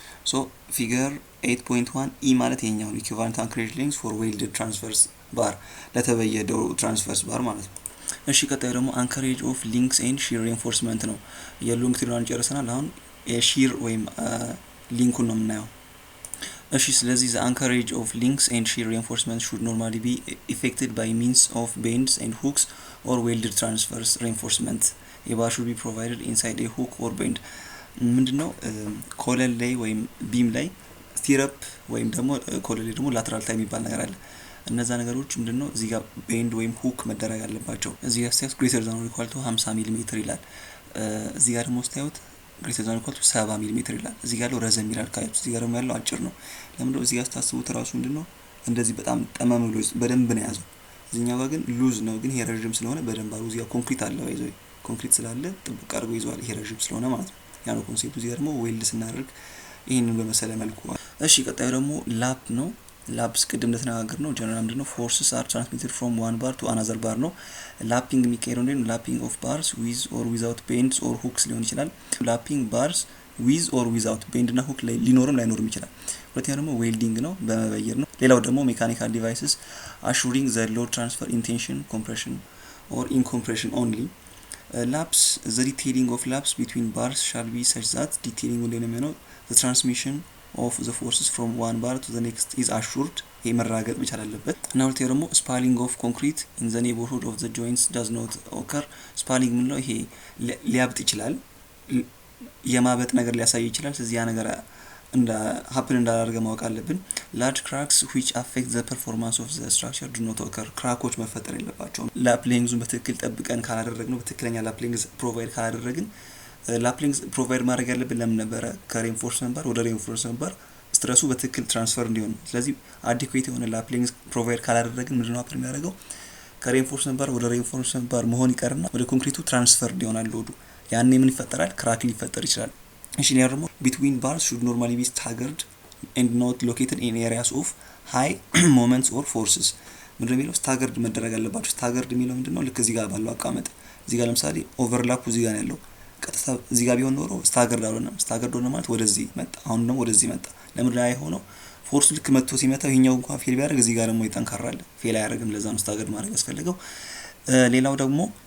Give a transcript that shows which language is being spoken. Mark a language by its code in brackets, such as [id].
[am] ሶ ፊገር 8.1 E ማለት የኛው [en] equivalent anchorage length for welded transverse bar [am] ለተበየደው ትራንስቨርስ ባር ማለት ነው። እሺ ቀጣዩ ደግሞ [en] anchorage of links and shear reinforcement [am] ነው። የሎንግ ትሪራን ጨርሰናል። አሁን የሺር ወይም ሊንኩን ነው የምናየው። እሺ ስለዚህ [en] the anchorage of links and shear reinforcement should normally be effected by means of bends and hooks or welded transverse reinforcement. A bar should be provided inside a hook or bend. [am] ምንድነው ኮለል ላይ ወይም ቢም ላይ ስቲረፕ ወይም ደግሞ ኮለል ላይ ደግሞ ላተራል ታይም የሚባል ነገር አለ። እነዛ ነገሮች ምንድነው እዚህ ጋር ቤንድ ወይም ሁክ መደረግ አለባቸው። እዚህ ጋር ስታዩት [en] greater than or equal to [am] 50 ሚሊ ሜትር ይላል። እዚህ ጋር ደግሞ ስታዩት [en] greater than or equal to [am] 70 ሚሊ ሜትር ይላል። እዚህ ጋር ያለው ረዘም ይላል ካዩት፣ እዚህ ጋር ደግሞ ያለው አጭር ነው። ለምን እዚህ ጋር ስታስቡት ራሱ ምንድነው እንደዚህ በጣም ጠመም ብሎ በደንብ ነው ያዘው። እዚህኛው ጋር ግን ሉዝ ነው፣ ግን ይሄ ረጅም ስለሆነ በደንብ አሉ። እዚህ ጋር ኮንክሪት አለ ይዘው ኮንክሪት ስላለ ጥብቅ አድርጎ ይዟል። ይሄ ረጅም ስለሆነ ማለት ነው። ያ ነው ኮንሴፕቱ። እዚህ ጋር ደግሞ ዌልድ ስናደርግ ይሄንን በመሰለ መልኩ። እሺ ቀጣዩ ደግሞ ላፕ ነው። ላፕስ ቅድም እንደተነጋገር ነው ጀነራል ምንድነው [en] forces are transmitted from one bar to another bar [am] ነው። ላፒንግ የሚካሄደው እንደምን ላፒንግ ኦፍ ባርስ [en] with or without bends or hooks [am] ሊሆን ይችላል። ላፒንግ ባርስ with or without bend እና hook ላይ ሊኖርም ላይኖርም ይችላል። ሁለተኛው ደግሞ ዌልዲንግ ነው፣ በመበየር ነው። ሌላው ደግሞ ሜካኒካል ዲቫይስስ [en] assuring the load transfer in tension, compression or in compression only. Laps, the detailing of laps between bars shall be such that detailing will the transmission of the forces from one bar to the next is assured. [am] ይሄ መራገጥ ብቻ አለበት። እና ሁለተኛው ደግሞ [en] spalling of concrete in the neighborhood of the joints does not occur. [am] spalling ምን ነው? ይሄ ሊያብጥ ይችላል፣ የማበጥ ነገር ሊያሳይ ይችላል። ስለዚህ ያ ነገር እንደ happen እንዳላደረገ ማወቅ አለብን። [en] large cracks which affect the performance of the structure do not occur. [am] ክራኮች መፈጠር የለባቸውም። ላፕ ሌንግዙን በትክክል ጠብቀን ካላደረግነው፣ በትክክለኛ ላፕ ሌንግዝ ፕሮቫይድ ካላደረግን፣ ላፕ ሌንግዝ ፕሮቫይድ ማድረግ ያለብን ለምን ነበረ? ከሬንፎርስመንት ባር ወደ ሬንፎርስመንት ባር ስትረሱ በትክክል ትራንስፈር እንዲሆን። ስለዚህ አዲኩዌት የሆነ ላፕ ሌንግዝ ፕሮቫይድ ካላደረግን ምንድነው happen የሚያደርገው? ከሬንፎርስመንት ባር ወደ ሬንፎርስመንት ባር መሆን ይቀርና ወደ ኮንክሪቱ ትራንስፈር ይሆናል ሎዱ። ያኔ ምን ይፈጠራል? ክራክ ሊፈጠር ይችላል። እሺ ሌላ ደግሞ [en] between bars should normally be staggered and not located in areas of high moments or forces. [am] ምንድነው የሚለው? ስታገርድ መደረግ አለባቸው። ስታገርድ የሚለው ምንድነው? ልክ እዚህ ጋር ባለው አቀማመጥ እዚህ ጋር ለምሳሌ ኦቨርላፕ እዚህ ጋር ያለው ቀጥታ እዚህ ጋር ቢሆን ኖሮ ስታገርድ አልሆነም። ስታገርድ ሆነ ማለት ወደዚህ መጣ፣ አሁን ደግሞ ወደዚህ መጣ። ለምን ላይ ሆኖ ፎርስ ልክ መጥቶ ሲመታው ይሄኛው እንኳን ፌል ቢያደርግ እዚህ ጋር ደግሞ ይጠንካራል፣ ፌል አያደርግም። ለዛ ነው ስታገርድ ማድረግ ያስፈልገው። ሌላው ደግሞ